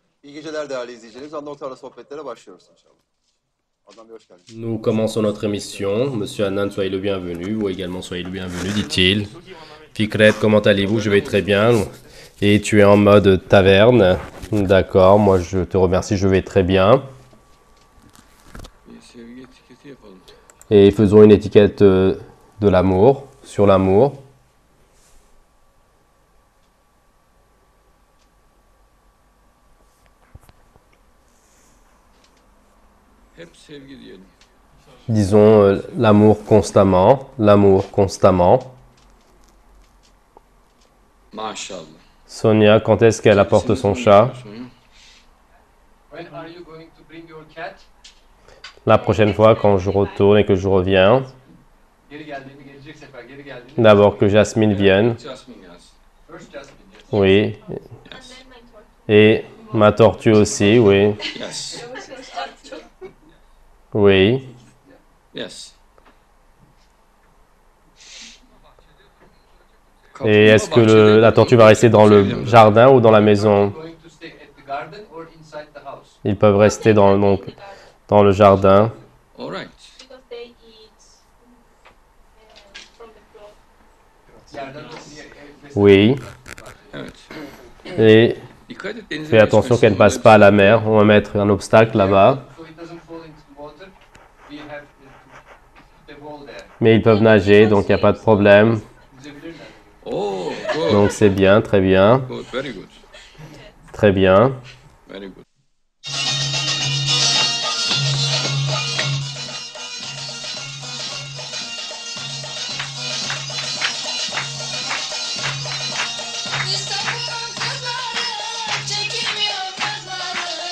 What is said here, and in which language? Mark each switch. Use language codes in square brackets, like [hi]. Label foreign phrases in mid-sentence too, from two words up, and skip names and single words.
[tr] İyi geceler değerli izleyicilerimiz. Adnan Oktar'la sohbetlere başlıyoruz inşallah. Adnan Bey hoş geldiniz. [fr] Nous commençons notre émission. Monsieur Annan, soyez le bienvenu, ou également soyez le bienvenu, dit-il. Fikret, comment allez-vous? Je vais très bien. Et tu es en mode taverne. D'accord, moi je te remercie, je vais très bien. [tr] Sevgi etiketi yapalım. [fr] Et faisons une étiquette de l'amour, sur l'amour. [tr] Hep sevgi diyelim. [fr] Disons l'amour constamment, l'amour constamment. Maşallah. Sonia, quand est-ce qu'elle apporte son chat? [en] When are you going to bring your cat? [fr] La prochaine fois, quand je retourne et que je reviens. [tr] Geri geldiğinde gelecek sefer geri geldiğinde. [fr] D'abord que Jasmine vienne. [tr] Jasmine gelsin. [en] First Jasmine. Yes. Oui. Yes. [fr] Et ma tortue aussi, oui. [en] Yes. Oui. Yes. [fr] Et est-ce que la tortue va rester dans le jardin ou dans la maison? [en] Going to stay at the garden or inside the house? [fr] Ils peuvent rester donc, dans le jardin. [en] All right. Because they eat from the floor. Yerden [fr] Oui. Evet. Et [tr] Dikkat et denize [fr] fais attention qu'elle ne passe pas à la mer. On va mettre un obstacle là-bas. [en] So it doesn't fall into the water. We have the wall there. [fr] Mais ils peuvent nager, donc il n'y a pas de problème. [tr] Yüzebilirler. [en] Oh, good. [fr] Donc c'est bien, très bien. [en] Good. Very good. [fr] Très bien. [en] Very good. [tr] İstanbul'un kızları çekilmiyor kızları.